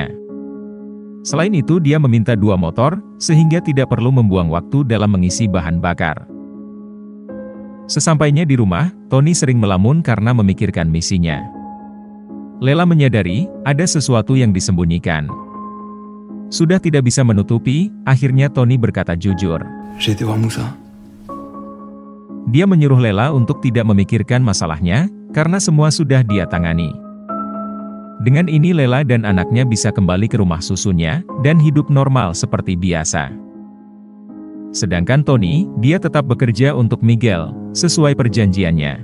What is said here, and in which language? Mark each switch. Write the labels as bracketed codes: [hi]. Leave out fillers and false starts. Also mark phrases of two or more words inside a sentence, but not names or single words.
[id] Selain itu dia meminta 2 motor, sehingga tidak perlu membuang waktu dalam mengisi bahan bakar. Sesampainya di rumah, Tony sering melamun karena memikirkan misinya. Lela menyadari, ada sesuatu yang disembunyikan. Sudah tidak bisa menutupi, akhirnya Tony berkata jujur. [fr] J'ai été voir Moussa. [id] Dia menyuruh Lela untuk tidak memikirkan masalahnya, karena semua sudah dia tangani. Dengan ini Lela dan anaknya bisa kembali ke rumah susunya, dan hidup normal seperti biasa. Sedangkan Tony, dia tetap bekerja untuk Miguel, sesuai perjanjiannya.